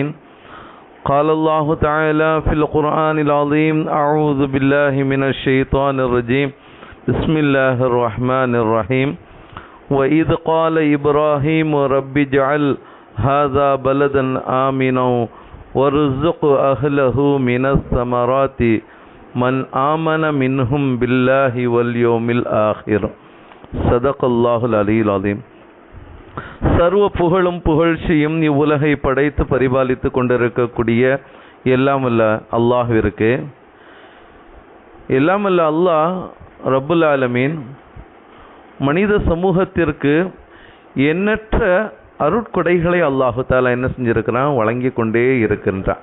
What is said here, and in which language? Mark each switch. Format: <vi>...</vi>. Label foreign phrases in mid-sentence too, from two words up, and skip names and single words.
<ar>قال الله تعالى في القرآن العظيم أعوذ بالله من الشيطان الرجيم بسم الله الرحمن الرحيم. وإذ قال إبراهيم رب اجعل هذا بلدا آمنا وارزق أهله من الثمرات من آمن منهم بالله واليوم الآخر. صدق الله العلي العظيم.</ar> <ta>சர்வ புகழும் புகழ்ச்சியும் இவ்வுலகை படைத்து பரிபாலித்து கொண்டிருக்கக்கூடிய எல்லாம் வல்ல அல்லாஹ்விற்கு. எல்லாம் வல்ல</ta> <ar>الله رب العالمين</ar> <ta>மனித சமூகத்திற்கு எண்ணற்ற அருட்கொடைகளை</ta> <ar>الله تعالى</ar> <ta>என்ன செஞ்சிருக்கிறான், வழங்கி கொண்டே இருக்கின்றான்.</ta>